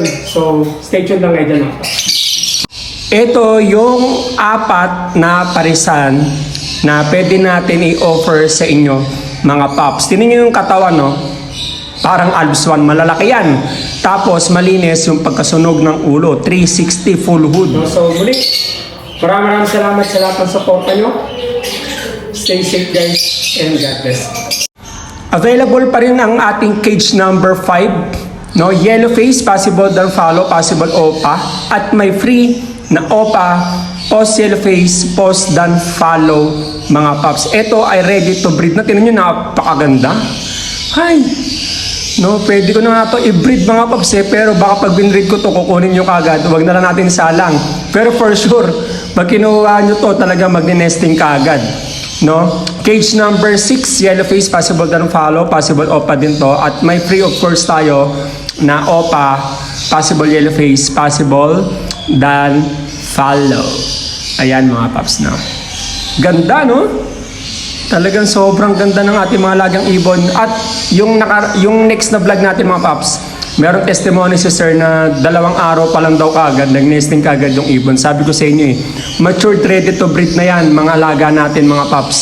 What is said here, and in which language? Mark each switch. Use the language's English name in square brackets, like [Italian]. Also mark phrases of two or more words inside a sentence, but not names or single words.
[English] So, stay tuned [Filipino] lang kayo dyan. Ito yung 4 na parisan na pwede natin i-offer sa inyo, mga paps. Tingnan nyo yung katawan, Parang Alps 1, malalaki yan. Tapos malinis yung pagkasunog ng ulo, 360 [English] full hood. [Filipino] So muli, maraming salamat sa lahat ng suporta nyo. [English] Stay safe, guys, and God bless. [Filipino] Available pa rin ang ating [English] cage number 5. Yellow face, possible dan follow, possible OPA. [Filipino] At may [English] free na OPA, post yellow face, post dan follow, [Filipino] mga paps. Ito ay [English] ready to breed [Filipino] na. Tingnan nyo, napakaganda. Hay! Pwede ko na nga ito i-breed, mga paps, pero baka pag binreed ko to kukunin nyo kagad. Huwag na lang natin salang. Pero [English] for sure, [Filipino] pag kinuha nyo to, talaga magni-nesting kagad. [English] Cage number 6, yellow face, possible dan follow, possible OPA [Filipino] din to. At may [English] free, of course, [Filipino] tayo na [English] OPA possible yellow face, possible Dan follow. [Filipino] Ayan mga paps, no? Ganda, no? Talagang sobrang ganda ng ating mga lagang ibon. At yung next na vlog natin mga paps, merong testimony si sir na 2 araw pa lang daw kagad, nag-nesting kagad yung ibon. Sabi ko sa inyo matured, [English] ready to breed [Filipino] na yan, mga alaga natin mga paps.